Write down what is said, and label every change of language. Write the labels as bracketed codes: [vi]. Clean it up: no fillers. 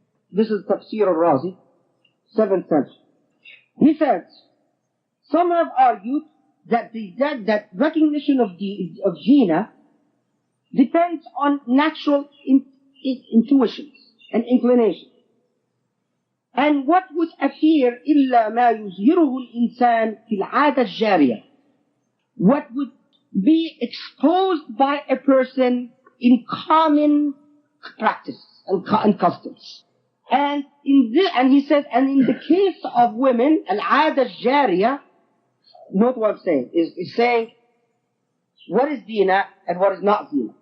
[en] This is Tafsir al-Razi, 7th century. He says, some have argued that that recognition of zina depends on natural intuitions and inclinations. And what would appear [ar] إلا ما يظهره الإنسان في العادة الجارية. [en] What would be exposed by a person in common practice and customs. And he said, and in the case of women, [ar] العادة الجارية, [en] note what I'm saying, is saying what is zina and what is not zina.